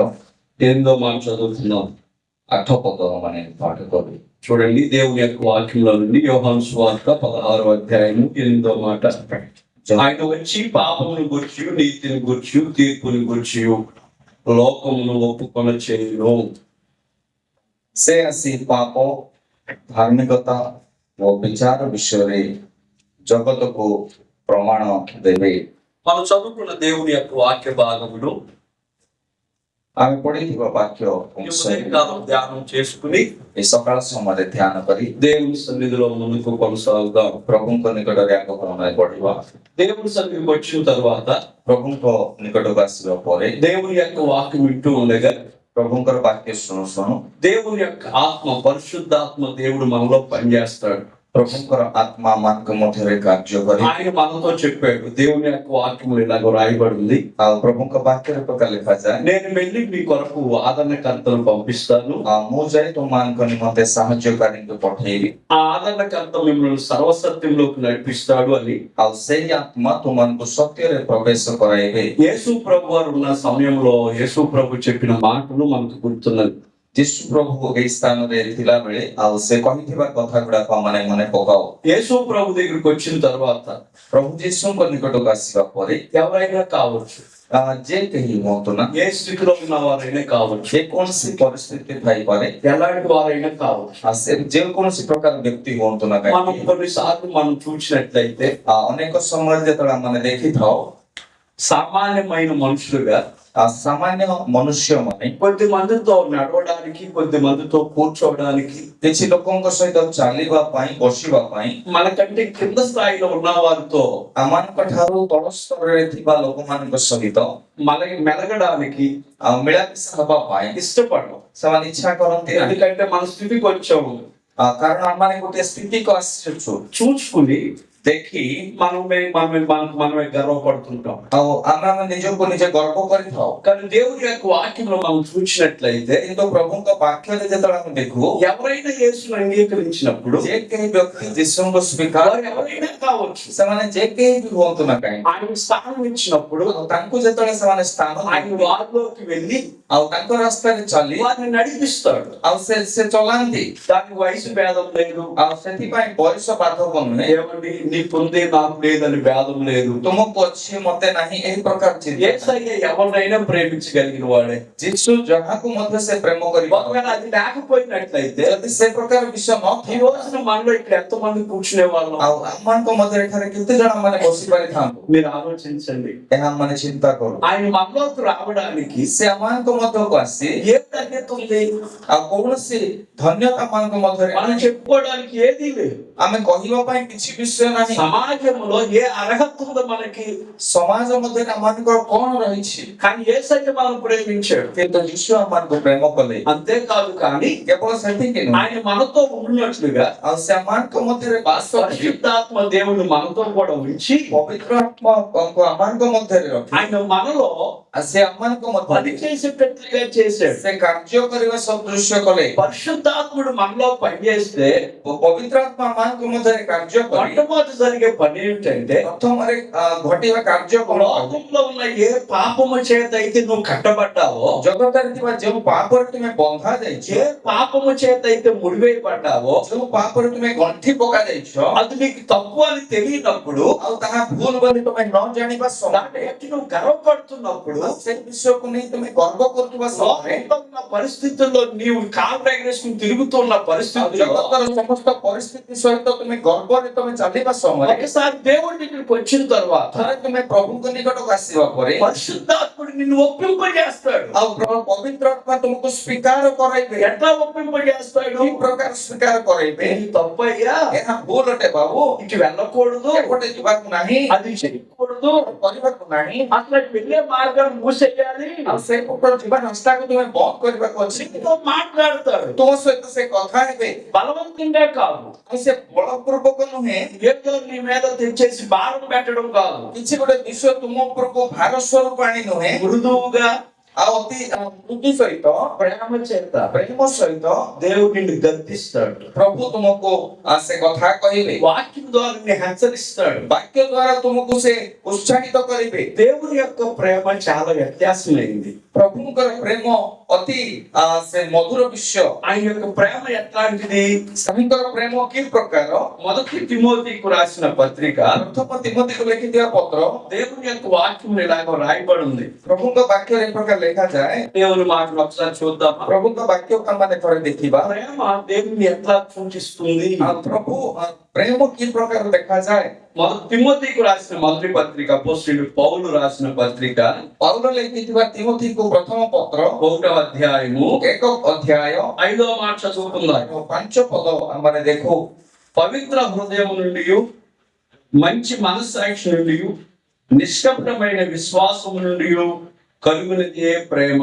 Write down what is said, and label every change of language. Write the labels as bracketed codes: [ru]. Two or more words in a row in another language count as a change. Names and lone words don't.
[te] 8వ మాట చదువుతున్నాం. 8వ పదం అనే పాఠకులు చూడండి, దేవుని యొక్క వాక్యముల నుండి యోహాను సువార్త 16వ అధ్యాయము 8వ మాట. ఆయన వచ్చి పాపమును గూర్చి, నీతిని గూర్చి, తీర్పుని గూర్చి లోకమును ఒప్పుకొన చేయును. [or] ସେ ଆସି ପାପ ଧାର୍ମିକତା ଓ ବିଚାର ବିଷୟରେ ଜଗତକୁ ପ୍ରମାଣ ଦେବେ। [te] మనం చదువుకున్న దేవుని యొక్క వాక్య భాగములు [or] ଆମେ ପଢିଥିବା ବାକ୍ୟ [te] ఉదయకాలం ధ్యానం చేసుకుని [or] ଏ ସକାଳ ସମୟରେ ଧ୍ୟାନ କରି [te] దేవుని సన్నిధిలో ముందుకు కొనసాగుదాం. [or] ପ୍ରଭୁଙ୍କ ନିକଟରେ ଆଗକ୍ରମରେ ବଢିବା। [te] దేవుని సన్నిధికి వచ్చిన తర్వాత [or] ପ୍ରଭୁଙ୍କ ନିକଟକୁ ଆସିବା ପରେ [te] దేవుని యొక్క వాక్యం వింటూ ఉండగా [or] ପ୍ରଭୁଙ୍କର ବାକ୍ୟ ଶୁଣୁ ଶୁଣୁ [te] దేవుని యొక్క ఆత్మ, పరిశుద్ధాత్మ దేవుడు మనలో పనిచేస్తాడు. [or] ପ୍ରଭୁଙ୍କର ଆତ୍ମା ମାନଙ୍କ ମଧ୍ୟରେ କାର୍ଯ୍ୟ କରି [te] ఆయన మనతో చెప్పాడు, దేవుని యొక్క వాక్యములు ఇలాగ రాయబడింది, [or] ଆଉ ପ୍ରଭୁଙ୍କ ବାକ୍ୟରେ ପ୍ରକାର ଲେଖାଯାଏ, [te] నేను వెళ్ళి మీ కొరకు ఆదరణకర్తను పంపిస్తాను. [or] ମୁଁ ଯାଇ ତୁମମାନଙ୍କ ନିମନ୍ତେ ସାହାଯ୍ୟକାରୀଙ୍କୁ ପଠେଇବି। [te] ఆ ఆదరణకర్త మిమ్మల్ని సర్వసత్యంలోకి నడిపిస్తాడు అని [or] ଆଉ ସେଇ ଆତ୍ମା ତୁମମାନଙ୍କୁ ସତ୍ୟରେ ପ୍ରବେଶ କରାଇବେ। [te] యేసు ప్రభు వారు ఉన్న సమయంలో యేసు ప్రభు చెప్పిన మాటలు మనకు గుర్తున్నది. [or] ଯୀଶୁ ପ୍ରଭୁ ଏଇ ସ୍ଥାନରେ ଥିଲା ବେଳେ ଆଉ ସେ କହିଥିବା କଥା ଗୁଡାକ ମାନେ ମନେ ପକାଉ। [te] యేసు ప్రభు దగ్గరికి వచ్చిన తర్వాత [or] ପ୍ରଭୁ ଯୀଶୁଙ୍କ ନିକଟକୁ ଆସିବା ପରେ [te] ఎవరైనా కావచ్చు, [or] ଯେ କେହି ହୁଅନ୍ତୁ ନା, [te] ఏ స్థితిలో ఉన్న వారైనా కావచ్చు, [or] ଯେକୌଣସି ପରିସ୍ଥିତି ଥାଇପାରେ, [te] ఎలాంటి వారైనా కావచ్చు. [or] ସେ ଯେକୌଣସି ପ୍ରକାର ବ୍ୟକ୍ତି ହୁଅନ୍ତୁ ନା [te] మనం [or] କାହିଁକି, [te] కొన్నిసార్లు మనం చూసినట్లయితే [or] ଅନେକ ସମୟରେ ଯେତେବେଳେ ଆମେ ଦେଖିଥାଉ [te] సామాన్యమైన మనుషులుగా [or] ସାମାନ୍ୟ ମନୁଷ୍ୟମାନେ [te] కొద్ది మందితో నడవడానికి, కొద్ది మందితో కూర్చోవడానికి, [or] କିଛି ଲୋକଙ୍କ ସହିତ ଚାଲିବା ପାଇଁ, ବସିବା ପାଇଁ, [te] మనకంటే కింద స్థాయిలో ఉన్న వారితో [or] ଆମମାନଙ୍କ ଠାରୁ ତଳ ସ୍ତରରେ ଥିବା ଲୋକମାନଙ୍କ ସହିତ [te] మెలగడానికి [or] ମିଳାମିଶା ହେବା ପାଇଁ [te] ఇష్టపడడం. [or] ସେମାନେ ଇଚ୍ଛା କରନ୍ତି ନାହିଁ। [te] ఎందుకంటే మన స్థితి కొంచెం [or] କାରଣ ଆମମାନେ ଗୋଟେ ସ୍ଥିତିକୁ ଆସିଛୁ [te] చూసుకుని [or] ଦେଖି [te] మనమే గర్వపడుతుంటాం. [or] ଆଉ ଆମେ ନିଜକୁ ନିଜେ ଗର୍ବ କରିଥାଉ। [te] కానీ దేవుని యొక్క వాక్యంలో మనం చూసినట్లయితే [or] କିନ୍ତୁ ପ୍ରଭୁଙ୍କ ବାକ୍ୟରେ ଯେତେବେଳେ ଆମେ ଦେଖୁ, [te] ఎవరైనా యేసును అంగీకరించినప్పుడు [or] ଯେ କେହି ବ୍ୟକ୍ତି ଯୀଶୁଙ୍କୁ ସ୍ୱୀକାର, [te] వారు ఎవరైనా కావచ్చు, [or] ସେମାନେ ଯେ କେହି ବି ହୁଅନ୍ତୁ ନା କାହିଁକି, [te] ఆయన స్థానం ఇచ్చినప్పుడు [or] ଆଉ ତାଙ୍କୁ ଯେତେବେଳେ ସେମାନେ ସ୍ଥାନ [te] ఆయన [or] ଦିଅନ୍ତି, [te] వారిలోకి వెళ్ళి [or] ଆଉ ତାଙ୍କ ରାସ୍ତାରେ ଚାଲି [te] వారిని నడిపిస్తాడు. [or] ଆଉ ସେ ଚଲାନ୍ତି। [te] దానికి వయసు భేదం లేదు, [or] ଆଉ ସେଥିପାଇଁ ବୟସ ବାଧକ ନୁହେଁ, [te] ఏమండి నీకుంది నాకు లేదని భేదం లేదు. [or] ତୁମକୁ ଅଛି ମତେ ନାହିଁ, ଏହି ପ୍ରକାର ଚିନ୍ତା। [te] యేసయ్య ఎవరినైనా ప్రేమించగలిగిన వాడే. [or] ଯୀଶୁ ଯାହାକୁ ମଧ୍ୟ ସେ ପ୍ରେମ କରିବ। [te] ఒకవేళ అది లేకపోయినట్లయితే [or] ଯଦି ସେ ପ୍ରକାର ବିଷୟ [te] ఈ [or] ନଥିବ, [te] రోజున మనలో ఇక్కడ ఎంతో మంది కూర్చునే వాళ్ళం [or] ଆଉ ଆମମାନଙ୍କ ମଧ୍ୟରେ ଏଠାରେ କେତେ ଜଣ ମାନେ ବସି ପାରିଥାନ୍ତୁ, [te] మీరు ఆలోచించండి. [or] ଏହା ମାନେ ଚିନ୍ତା କରୁ। [te] ఆయన మనలోకి రావడానికి [or] ସେ ଆମମାନଙ୍କ ମଧ୍ୟକୁ ଆସି [te] ఏ ధన్యత ఉంది? [or] ଆଉ କୌଣସି ଧନ୍ୟତା ମାନଙ୍କ ମଧ୍ୟରେ [te] మనం చెప్పుకోవడానికి ఏదీ లేదు. [or] ଆମେ କହିବା ପାଇଁ କିଛି ବିଷୟ ନାହିଁ। [te] సమాజంలో ఏ అర్హత ఉందో మనకి, [or] ସମାଜ ମଧ୍ୟରେ ଆମମାନଙ୍କର କଣ ରହିଛି, [te] కానీ యేసయ్య మనం ప్రేమించాడు. [or] କିନ୍ତୁ ଯୀଶୁ ଆମମାନଙ୍କୁ ପ୍ରେମ କଲେ। [te] అంతేకాదు, కానీ [or] କେବଳ ସେତିକି ନୁହେଁ, [te] ఆయన మనతో ఉన్నట్లుగా [or] ଆଉ ସେ ଆମମାନଙ୍କ ମଧ୍ୟରେ ବାସ କରି [te] పరిశుద్ధాత్మ దేవుని మనతో కూడా ఉంచి [or] ପବିତ୍ର ଆତ୍ମାକୁ ଆମମାନଙ୍କ ମଧ୍ୟରେ ରଖି [te] ఆయన మనలో [or] ସେ ଆମମାନଙ୍କ [te] పని [or] ମଧ୍ୟରେ [te] చేసేటట్లుగా చేశాడు. [or] ସେ କାର୍ଯ୍ୟ କରିବା ସଦୃଶ୍ୟ କଲେ। [te] పరిశుద్ధాత్ముడు మనలో పనిచేస్తే [or] ପବିତ୍ର ଆତ୍ମା ଆମମାନଙ୍କ ମଧ୍ୟରେ କାର୍ଯ୍ୟ କରି [te] మొట్టమొదటి జరిగే పని ఏంటంటే, [or] ପ୍ରଥମରେ ଘଟିବା କାର୍ଯ୍ୟ କଣ, [te] లోకంలో ఉన్న ఏ పాపము చేత అయితే నువ్వు కట్టబడ్డావో, [or] ଜଗତରେ ଥିବା ଯେଉଁ ପାପରେ ତୁମେ ବନ୍ଧା ଯାଇଛ, [te] ఏ పాపము చేత అయితే ముడివేయబడ్డావో, [or] ଯେଉଁ ପାପରେ ତୁମେ ଗଣ୍ଠି ପକା ଯାଇଛ, [te] అది నీకు తప్పు అని తెలియనప్పుడు, [or] ଆଉ ତାହା ଭୁଲ ବୋଲି ତୁମେ ନ ଜାଣିବା ସମୟରେ, [te] దాన్ని బట్టి నువ్వు గర్వపడుతున్నప్పుడు, [or] ସେ ବିଷୟକୁ ନେଇ ତୁମେ ଗର୍ବ କରୁଥିବା ସମୟରେ, [te] లోకంలో ఉన్న పరిస్థితుల్లో నీవు కాలు ఎగరేసుకుని తిరుగుతున్న పరిస్థితుల్లో [or] ଜଗତର ସମସ୍ତ ପରିସ୍ଥିତି ସହିତ ତୁମେ ଗର୍ବରେ ତୁମେ ଚାଲିବା ସମୟରେ, [te] ఒకసారి దేవుడి దగ్గరికి వచ్చిన తర్వాత [or] ଥରେ ତୁମେ ପ୍ରଭୁଙ୍କ ନିକଟକୁ ଆସିବା ପରେ, [te] పరిశుద్ధాత్ముడు నిన్ను ఒప్పింపజేస్తాడు. [or] ଆଉ ପବିତ୍ର ଆତ୍ମା ତୁମକୁ ସ୍ୱୀକାର କରାଇବେ। [te] ఎట్లా ఒప్పింపజేస్తాడు? [or] କି ପ୍ରକାର ସ୍ୱୀକାର କରାଇବେ, [te] ఇది తప్పయ్యా, [or] ଏହା ଭୁଲ ଅଟେ ବାବୁ, [te] ఇటు వెళ్ళకూడదు, [or] ଏପଟେ ଯିବାକୁ ନାହିଁ, [te] అది చేయకూడదు, [or] କରିବାକୁ ନାହିଁ, [te] అసలు వెళ్ళే మార్గాన్ని మూసేయాలి, [or] ଆଉ ସେ ପଟ ଯିବା ରାସ୍ତାକୁ ତୁମେ ବନ୍ଦ କରିବାକୁ ଅଛି। [te] నీతో మాట్లాడతాడు. [or] ତୁମ ସହିତ ସେ କଥା ହେବେ, [te] బలవంతంగా కాదు, [or] ଆଉ ସେ ବଳପୂର୍ବକ ନୁହେଁ, [te] ఏదో నీ మీద తెచ్చేసి భారం పెట్టడం కాదు, [or] କିଛି ଗୋଟେ ବିଷୟ ତୁମ ଉପରକୁ ଭାର ସ୍ୱରୂପ ଆଣି ନୁହେଁ, [te] మృదువుగా [or] ଆଉ ଅତି ବୃଦ୍ଧି ସହିତ [te] ప్రేమ చేత [or] ପ୍ରେମ ସହିତ [te] దేవుడు నిన్ను గద్దిస్తాడు. [or] ପ୍ରଭୁ ତୁମକୁ ସେ କଥା କହିବେ, [te] వాక్యం ద్వారా నిన్ను హెచ్చరిస్తాడు. [or] ବାକ୍ୟ ଦ୍ୱାରା ତୁମକୁ ସେ ଉତ୍ସାହିତ କରିବେ। [te] దేవుని యొక్క ప్రేమ చాలా వ్యత్యాసమైంది. [or] ପ୍ରଭୁଙ୍କର ପ୍ରେମ ଅତି ସେ ମଧୁର ବିଷୟ। [te] ఆయన యొక్క ప్రేమ ఎట్లాంటిది? [or] ସ୍ୱାମୀଙ୍କର ପ୍ରେମ କି ପ୍ରକାର? [te] మొదటి తిమోతికు రాసిన పత్రిక [or] ପ୍ରଥମ ତିମୋଥୀକୁ ଲେଖିଥିବା ପତ୍ର [te] దేవుని యొక్క వాక్యం ఇలాగ రాయబడి ఉంది. [or] ପ୍ରଭୁଙ୍କ ବାକ୍ୟରେ ଏ ପ୍ରକାର ଲେଖାଯାଏ। [te] దేవుని మాటలు ఒకసారి చూద్దామా? [or] ପ୍ରଭୁଙ୍କ ବାକ୍ୟକୁ ଆମେ ଥରେ ଦେଖିବା। [te] ప్రేమ దేవుని ఎట్లా సూచిస్తుంది? [or] ପ୍ରଭୁ ପ୍ରେମ କି ପ୍ରକାର ଦେଖାଯାଏ? [te] మొదటి తిమోతికు రాసిన మొదటి పత్రిక, అపోస్తలుడు పౌలు రాసిన పత్రిక [or] పౌలు ଲେଖିଥିବା ତିମୋଥୀକୁ ପ୍ରଥମ ପତ୍ର [te] 1వ అధ్యాయము [or] 1 ଅଧ୍ୟାୟ [te] 5వ మాట చదువుకుందాం. [or] 5 ପଦ ଆମେ ଦେଖୁ। [te] పవిత్ర హృదయం నుండి, మంచి మనస్సాక్షి నుండి, నిష్కపటమైన విశ్వాసము నుండి కలుగునదే ప్రేమ.